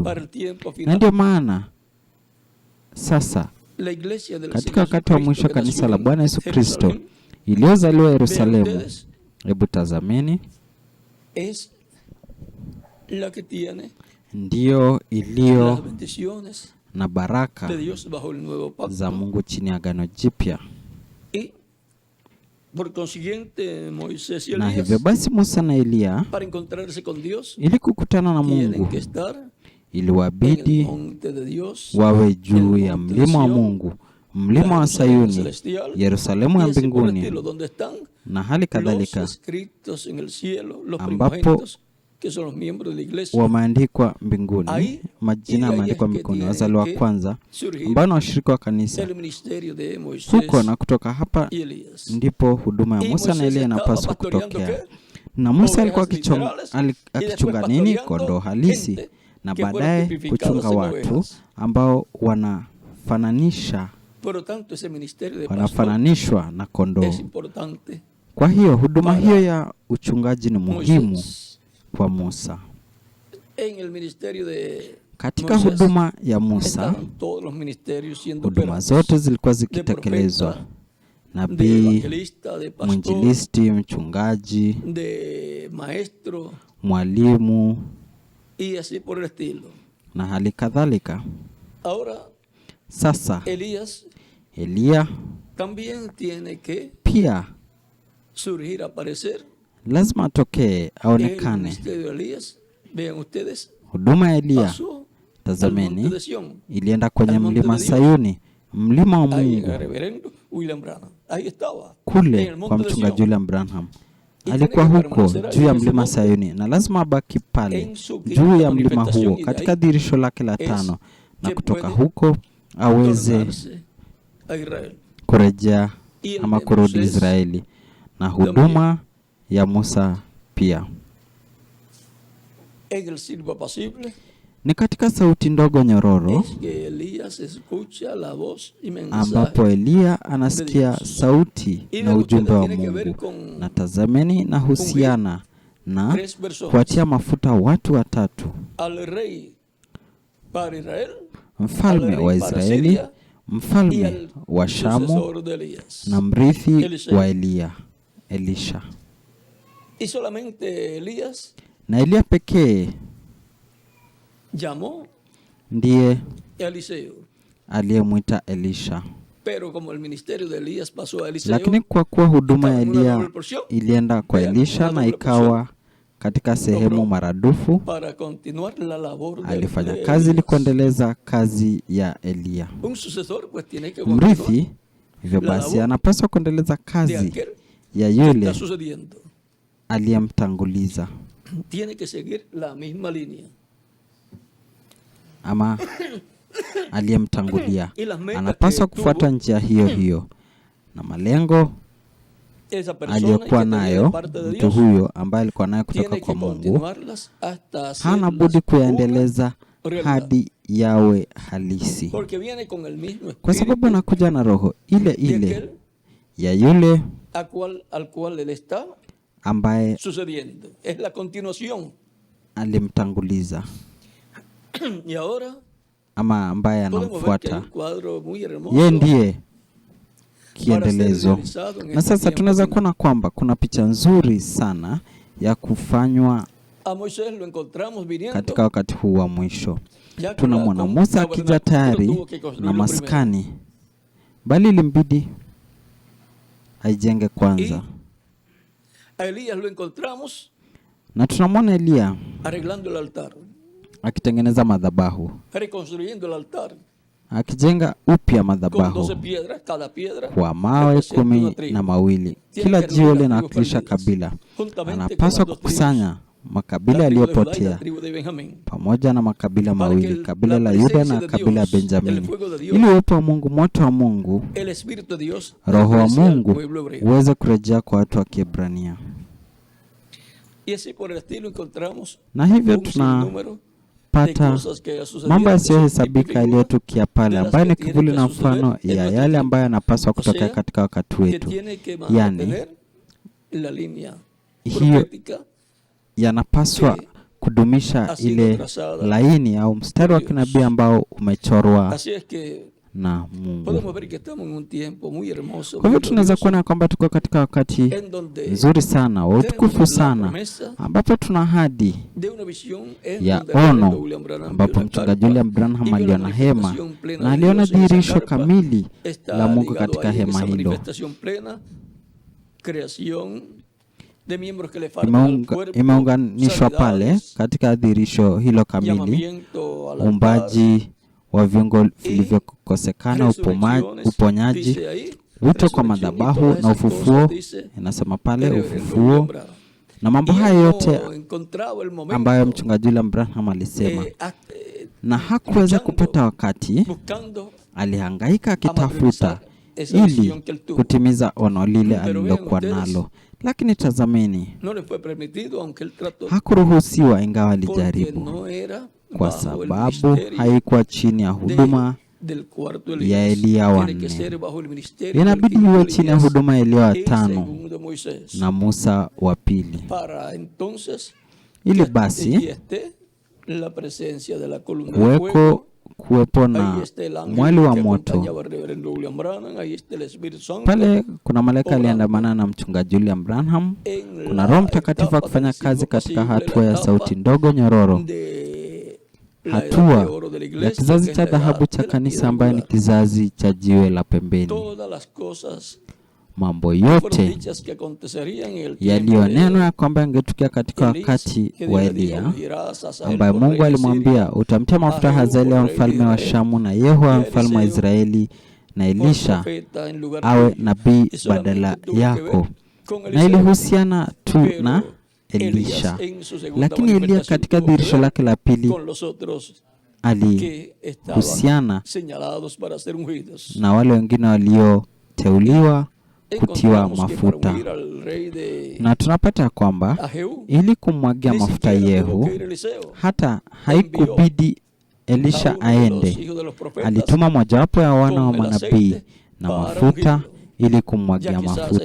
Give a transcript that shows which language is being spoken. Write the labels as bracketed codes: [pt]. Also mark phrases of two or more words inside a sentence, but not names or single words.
[sw] Na ndio maana sasa katika wakati wa mwisho kanisa la Bwana Yesu Kristo iliyozaliwa Yerusalemu, hebu tazameni, ndio iliyo na baraka za Mungu chini ya Agano Jipya. [es] Por consiguiente, Moisés y [sw] Na hivyo [es] Elías, [sw] basi Musa na Eliya [es] para encontrarse con Dios, [sw] ili kukutana na [es] tienen [sw] Mungu [es] que estar en el [sw] iliwabidi [es] monte de Dios, [sw] wawe juu [es] el [sw] ya [es] monte de [sw] mlima wa [es] Sión, [sw] Mungu, mlima [es] la [sw] wa [es] Jerusalén [sw] Sayuni, [es] celestial, [sw] Yerusalemu ya [es] y así por el [sw] mbinguni, [es] estilo, donde están [sw] na hali [es] los [sw] kadhalika [es] escritos en el cielo, los [sw] ambapo [es] primogénitos, que son los miembros de la iglesia. [sw] wameandikwa mbinguni, [es] Ahí, [sw] majina [es] y ahí [sw] yameandikwa [es] es que [sw] mbinguni, [es] tiene [sw] wazaliwa [es] que [sw] kwanza [es] surgir [sw] ambao ni washirika wa kanisa. [es] el ministerio de Moisés [sw] Huko na kutoka hapa [es] y Elías. [sw] ndipo huduma ya [es] Y [sw] Musa na [es] Moisés [sw] Eliya [es] estaba [sw] inapaswa [es] pastoreando [sw] kutokea. [es] ¿qué? [sw] Na Musa alikuwa [es] Ovejas literales, y después [sw] akichunga nini? [es] pastoreando [sw] Kondoo halisi, [es] gente [sw] na [es] que fueron [sw] baadaye [es] tipificados [sw] kuchunga [es] en [sw] watu [es] ovejas. [sw] ambao wanafananisha [es] Por lo tanto, ese ministerio de pastor [sw] wanafananishwa na kondoo. [es] es importante. [sw] Kwa hiyo huduma [es] Para [sw] hiyo ya uchungaji ni muhimu [es] Moisés. [sw] kwa Musa. [es] En el ministerio de [sw] Katika [es] Moisés [sw] huduma ya Musa, [es] estaban todos los ministerios siendo [sw] huduma [es] operados. [sw] zote zilikuwa [es] De [sw] zikitekelezwa: [es] profeta, de [sw] nabii, [es] evangelista, de pastor, [sw] mwinjilisti, mchungaji, [es] de maestro [sw] mwalimu [es] y así por el estilo. [sw] na hali kadhalika. [es] Ahora, [sw] Sasa [es] Elías [sw] Eliya [es] también tiene que [sw] pia [es] surgir, aparecer. [sw] lazima atokee, [es] El [sw] aonekane. [es] ministerio de Elías, vean ustedes, [sw] Huduma ya Eliya, [es] pasó al monte [sw] tazameni, [es] de Sión. [sw] ilienda kwenye [es] al monte [sw] mlima [es] de Dios. [sw] Sayuni, mlima wa [es] Ahí [sw] Mungu, [es] el reverendo William Branham, ahí estaba, en [sw] kule [es] el [sw] kwa [es] monte de [sw] mchungaji [es] Sión, [sw] William Branham. [es] Y [sw] Alikuwa [es] tiene que [sw] huko [es] permanecer [sw] juu ya [es] ahí en ese [sw] mlima [es] monte, [sw] Sayuni, na lazima abaki pale [es] en su [sw] juu [es] quinta [sw] ya mlima [es] manifestación, [sw] huo [es] y de [sw] katika [es] ahí [sw] dhihirisho lake la [es] es [sw] tano, na [es] que [sw] kutoka [es] puede [sw] huko aweze [es] tornarse a Israel. [sw] kurejea [es] Y el [sw] ama [es] de [sw] kurudi [es] Moisés [sw] Israeli. Na huduma ya Musa pia [es] en el silbo apacible [sw] ni katika sauti ndogo nyororo, [es] es que Elías escucha la voz y [sw] ambapo [es] mensaje. [sw] Eliya anasikia sauti na ujumbe wa Mungu. Na tazameni, na husiana na [es] Tres personas: [sw] kuwatia mafuta watu watatu: [es] al rey para Israel, [sw] mfalme wa Israeli, [es] y [sw] mfalme [es] al [sw] wa Shamu, [es] sucesor de Elías. [sw] na mrithi Elisha. wa Eliya, Elisha. [es] Y solamente Elías [sw] Na Eliya pekee [es] llamó [sw] ndiye [es] a Eliseo. [sw] aliyemwita Elisha. [es] Pero como el ministerio de Elías pasó a Eliseo, [sw] Lakini kwa kuwa huduma ya [es] estaba en una [sw] Eliya [es] doble porción, [sw] ilienda kwa [es] Vean, [sw] Elisha [es] una [sw] na [es] doble [sw] ikawa katika sehemu [es] logró [sw] maradufu, [es] para continuar la labor de [sw] alifanya kazi ili [es] Elías. [sw] kuendeleza kazi ya Eliya. [es] Un sucesor pues tiene que continuar [sw] Mrithi hivyo [es] la [sw] basi [es] labor [sw] anapaswa kuendeleza [es] de [sw] kazi [es] aquel [sw] ya [es] que [sw] yule [es] está sucediendo. [sw] aliyemtanguliza, [es] Tiene que seguir la misma línea. [sw] ama aliyemtangulia [es] Y las metas [sw] anapaswa [es] que [sw] kufuata [es] tuvo [sw] njia hiyo hiyo, na malengo [es] esa persona [sw] aliyokuwa [es] que tenía de [sw] nayo [es] parte de [sw] mtu [es] Dios [sw] huyo ambaye alikuwa nayo kutoka [es] tiene [sw] kwa [es] que [sw] Mungu, [es] continuarlas hasta [sw] hana [es] hacerlas [sw] budi kuyaendeleza [es] una realidad. [sw] hadi yawe halisi, [es] Porque viene con el mismo [sw] kwa sababu [es] espíritu [sw] anakuja na roho ile [es] de [sw] ile [es] aquel [sw] ya yule [es] al cual él está [sw] ambaye [es] sucediendo. Es la continuación. [sw] alimtanguliza [es] Y ahora [sw] ama ambaye [es] podemos ver que hay [sw] anamfuata. [es] un cuadro muy hermoso [sw] Yeye ndiye [es] para ser [sw] kiendelezo. [es] realizado en [sw] Na [es] este [sw] sasa [es] tiempo [sw] tunaweza [es] final. [sw] kuona kwamba kuna picha nzuri sana ya kufanywa [es] A Moisés lo encontramos viniendo [sw] katika wakati huu wa mwisho. [es] ya con [sw] Tunamwona [es] con [sw] Musa akija [es] tabernáculo, pero [sw] tayari [es] tuvo que construirlo [sw] na [es] primero. [sw] maskani, bali ilimbidi aijenge kwanza. [es] A Elías lo encontramos [sw] Na tunamwona Eliya [es] arreglando el altar, [sw] akitengeneza madhabahu, [es] reconstruyendo el altar [sw] akijenga upya [es] con [sw] madhabahu [es] 12 piedras, cada piedra [sw] kwa mawe [es] representa una [sw] 10 [es] tribu. [sw] na mawili. [es] Tiene [sw] Kila [es] que [sw] jiwe [es] reunir las [sw] linawakilisha [es] tribus [sw] kabila. [es] perdidas, juntamente [sw] Anapaswa [es] con las dos [sw] kukusanya makabila [es] la tribu de Judá y la [sw] yaliyopotea [es] tribu de Benjamín, [sw] pamoja na makabila [es] para [sw] mawili, [es] que [sw] kabila [es] la [sw] la Yuda [es] presencia [sw] na [es] de [sw] kabila ya [es] Dios, el [sw] Benjamini, [es] fuego de Dios, [sw] ili uwepo wa Mungu, moto wa Mungu, [es] el Espíritu de Dios [sw] roho wa [es] regrese al [sw] Mungu [es] pueblo hebreo. [sw] uweze kurejea kwa watu wa Kiebrania. [es] Y así por el estilo encontramos [sw] Na hivyo [es] un sinnúmero de [sw] tunapata [es] cosas que sucedieron, [sw] mambo [es] que son [sw] yasiyohesabika [es] típicas [sw] yaliyotukia pale, [es] de las [sw] ambayo [es] que [sw] ni [es] tienen [sw] kivuli [es] que [sw] na [es] suceder [sw] mfano [es] en [sw] ya [es] nuestro [sw] yale [es] tiempo. [sw] ambayo yanapaswa [es] O [sw] kutokea [es] sea, [sw] katika wakati [es] que [sw] wetu, [es] tiene que [sw] yani [es] mantener la línea [sw] hiyo [es] profética [sw] yanapaswa [es] que [sw] kudumisha [es] ha sido [sw] ile [es] trazada [sw] laini au mstari wa [es] por [sw] kinabii [es] Dios. [sw] ambao umechorwa [es] Así es que [sw] na Mungu. [es] podemos ver que estamos en un tiempo muy hermoso, [sw] Kwa hivyo [es] muy [sw] tunaweza [es] glorioso, [sw] kuona kwamba tuko katika wakati [es] en donde [sw] nzuri sana wa utukufu [es] tenemos la [sw] sana, [es] promesa [sw] ambapo tuna ahadi [es] de una visión en [sw] ya [es] donde el reverendo [sw] ono, [es] William Branham [sw] ambapo [es] vio la [sw] mchungaji [es] carpa [sw] William Branham [es] y vio la [sw] aliona hema [es] manifestación plena [sw] na [es] de [sw] aliona [es] Dios en esa [sw] dhihirisho [es] carpa. [sw] kamili [es] Está [sw] la Mungu [es] ligado [sw] katika [es] ahí en [sw] hema [es] esa [sw] hilo. [es] manifestación plena creación de miembros que le faltan al cuerpo, [sw] imeunganishwa pale [es] sanidades, [sw] katika dhihirisho hilo kamili, [es] llamamiento al altar, [sw] uumbaji wa viungo vilivyokosekana, [es] resurrecciones, [sw] uponyaji, [es] dice ahí, [sw] wito kwa [es] resurrección y [sw] madhabahu [es] todas [sw] na [es] esas cosas, [sw] ufufuo. [es] dice [sw] Inasema pale [es] el [sw] ufufuo [es] William Branham. [sw] na mambo [es] Y él [sw] haya yote [es] no encontraba el momento, [sw] ambayo mchungaji William Branham alisema, na hakuweza kupata wakati. [es] buscando [sw] Alihangaika akitafuta ili kutimiza ono lile alilokuwa nalo, lakini tazameni, [es] no le fue permitido, aunque él trató, [sw] hakuruhusiwa ingawa [es] porque [sw] alijaribu, [es] no era [sw] kwa [es] bajo el [sw] sababu [es] ministerio [sw] haikuwa chini ya huduma [es] del cuarto [sw] ya [es] Elías. [sw] Eliya [es] Tiene [sw] wanne. [es] que ser bajo el ministerio del [sw] Inabidi [es] quinto [sw] iwe chini ya [es] Elías [sw] huduma ya Eliya wa [es] y [sw] tano [es] segundo Moisés. [sw] na Musa wa pili, [es] Para entonces [sw] ili [es] y [sw] basi [es] esté la presencia de la columna de fuego. [sw] kuwepo [es] Ahí [sw] na [es] está el ángel [sw] mwali wa [es] que [sw] moto. [es] acompañaba al reverendo William Branham. Ahí está el Espíritu Santo. [sw] Pale kuna malaika [es] Orando. [sw] aliandamana na mchungaji William Branham. [es] En [sw] Kuna [es] la [sw] Roho Mtakatifu [es] etapa [sw] akifanya [es] del siglo [sw] kazi katika [es] pasible, [sw] hatua [es] la [sw] ya [es] etapa [sw] sauti ndogo nyororo, [es] de la edad de [sw] hatua [es] oro de la [sw] ya [es] iglesia, [sw] kizazi [es] que es [sw] cha [es] la edad [sw] dhahabu cha [es] de la [sw] kanisa [es] piedra [sw] ambayo ni [es] angular. [sw] kizazi cha jiwe la pembeni. [es] Todas las cosas [sw] Mambo [es] fueron [sw] yote [es] dichas que acontecerían en el tiempo [sw] yaliyonenwa [es] de [sw] ya kwamba yangetukia katika [es] Elías, [sw] wakati [es] que [sw] wa [es] Dios le dijo, [sw] Eliya, [es] dirás a Hazael [sw] ambaye [es] por [sw] Mungu [es] rey de [sw] alimwambia, [es] Siria, [sw] utamtia mafuta [es] a Jehú [sw] Hazaeli [es] por [sw] wa [es] rey de [sw] mfalme wa [es] Israel, [sw] Shamu na Yehu wa [es] y a [sw] mfalme wa [es] Eliseo [sw] Israeli na [es] por [sw] Elisha [es] profeta en lugar [sw] awe [es] tuyo. [sw] nabii [es] Y solamente [sw] badala [es] tuvo que [sw] yako. [es] ver con [sw] Na [es] Eliseo. [sw] ilihusiana tu [es] Pero [sw] na [es] Elías [sw] Elisha, [es] en su segunda [sw] lakini Eliya [es] manifestación [sw] katika [es] tuvo que [sw] dhihirisho [es] ver [sw] lake la pili [es] con los otros que estaban [sw] alihusiana [es] señalados para ser ungidos. [sw] na wale wengine walioteuliwa kutiwa [es] Encontramos que para [sw] mafuta, [es] ungir al rey de [sw] na tunapata kwamba [es] a Jehú, [sw] ili kumwagia [es] ni [sw] mafuta [es] siquiera tuvo [sw] Yehu, [es] que ir Eliseo. [sw] hata haikubidi [es] A [sw] Elisha [es] uno de los [sw] aende, [es] hijos de los profetas, [sw] alituma mojawapo ya wana wa [es] con el [sw] manabii [es] aceite [sw] na [es] para [sw] mafuta [es] ungirlo, [sw] ili [es] ya [sw] kumwagia [es] quizás [sw] mafuta.